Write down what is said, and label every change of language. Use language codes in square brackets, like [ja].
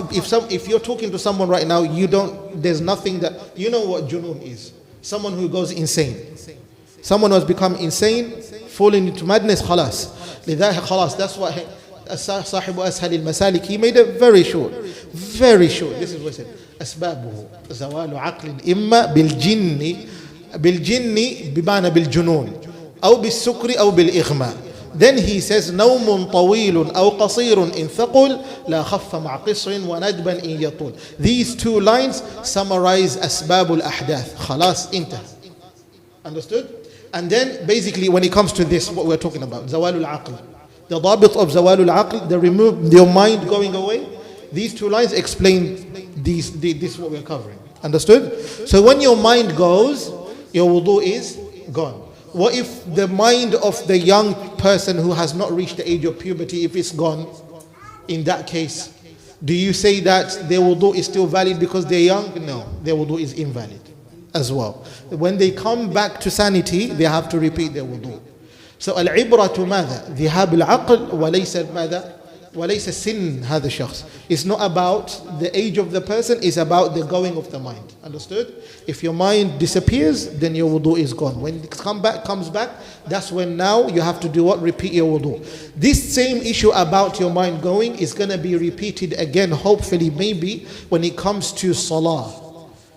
[en] If you're talking to someone right now, there's nothing that you know what junun is. Someone who goes insane. Someone who has become insane, falling into madness, khalas. Khalas. That's why صاحب أسهل المسالك, he made it very short. Very short. This is what he said. [ar] أسبابه زوال عقل إما بالجن بمعنى بالجنون أو بالسكر أو بالإغماء. Then he says نوم طويل أو قصير إن ثقل لا خف مع قصر وندبا إن يطول. [en] These two lines summarize أسباب الأحداث. [ar] خلاص انتهى. [en] Understood? And then basically when it comes to this, what we're talking about, zawalul aql, the dabit of zawalul aql, the remove your mind going away, these two lines explain this what we're covering. Understood? So when your mind goes, your wudu is gone. What if the mind of the young person who has not reached the age of puberty, if it's gone, in that case, do you say that their wudu is still valid because they're young? No, their wudu is invalid as well. When they come back to sanity, they have to repeat their wudu. [ar] So العبرة ماذا؟ ذهاب العقل وليس ماذا؟ وليس سن هذا الشخص. [en] It's not about the age of the person, it's about the going of the mind. Understood? If your mind disappears, then your wudu is gone. When it comes back, that's when now you have to do what? Repeat your wudu. This same issue about your mind going is going to be repeated again, hopefully, maybe, when it comes to salah.